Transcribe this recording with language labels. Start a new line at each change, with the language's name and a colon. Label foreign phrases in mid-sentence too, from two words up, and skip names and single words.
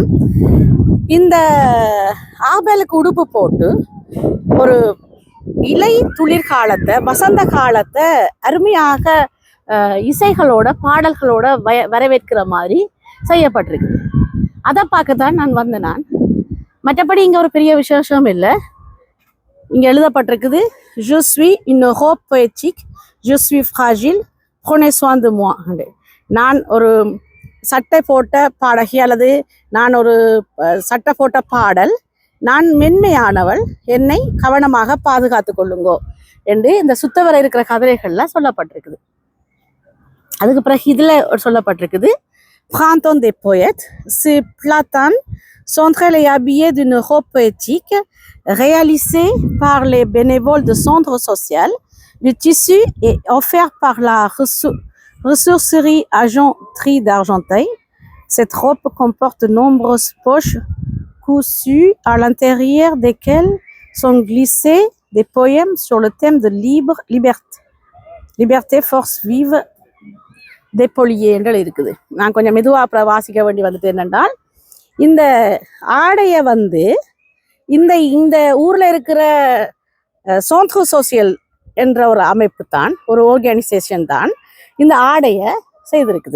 Tamil: இந்த ஆஹ்பெலுக்கு உடுப்பு போட்டு ஒரு இலை துளிர்காலத்தை வசந்த காலத்தை அருமையாக இசைகளோட பாடல்களோட வரவேற்கிற மாதிரி செய்யப்பட்டிருக்கு. அதை பார்க்கத்தான் நான் வந்தேன். மற்றபடி இங்கே ஒரு பெரிய விசேஷம் இல்லை. இங்கே எழுதப்பட்டிருக்குது,
French: Je suis une robe poétique, je suis fragile, prenez soin de moi.
Tamil: நான் ஒரு சட்டை போட்ட பாடகி அல்லது நான் ஒரு சட்டை போட்ட பாடல், நான் மென்மையானவள், என்னை கவனமாக பாதுகாத்து கொள்ளுங்கோ என்று இந்த சுத்தவரை இருக்கிற கதைகள்லாம் சொல்லப்பட்டிருக்குது. அதுக்கு பிறகு இதில் சொல்லப்பட்டிருக்குது,
French: Printemps des poètes, ces platanes sont très habillés d'une robe poétique réalisée par les bénévoles de centre social. Le tissu est offert par la ressourcerie Argenterie d'Argenteuil. Cette robe comporte de nombreuses poches cousues à l'intérieur desquelles sont glissés des poèmes sur le thème de liberté, force vive,
Tamil: dépollier என்று இருக்குது. நான் கொஞ்சம் மெதுவாக வாசிக்க வேண்டி வந்துட்டு என்னென்றால், இந்த ஆடையை இந்த ஊரில் இருக்கிற
French: centre social
Tamil: என்ற ஒரு அமைப்பு தான், ஒரு ஆர்கனைசேஷன் தான் இந்த ஆடையை செய்திருக்குது.